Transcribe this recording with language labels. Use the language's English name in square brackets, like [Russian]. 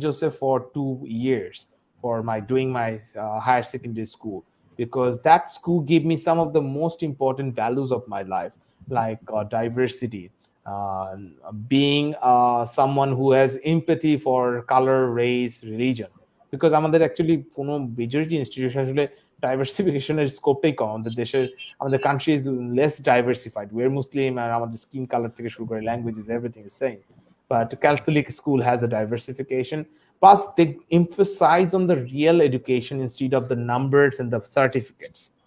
[English] Joseph for 2 years for my doing my higher secondary school, because that school gave me some of the most important values of my life, like diversity, being someone who has empathy for color, race, religion. Because [Bangla] আমাদের actually কোনো majority institution আসলে ডাইভার্সিফিকেশনের স্কোপটাই কম। আমাদের দেশের, আমাদের [English] Country is less diversified. We are Muslim, [Bangla] আর আমাদের [English] skin colour [Bangla] থেকে শুরু করে [English] Languages, everything is same. But Catholic school has a diversification. Plus, they emphasize on the real education instead of the numbers and the certificates.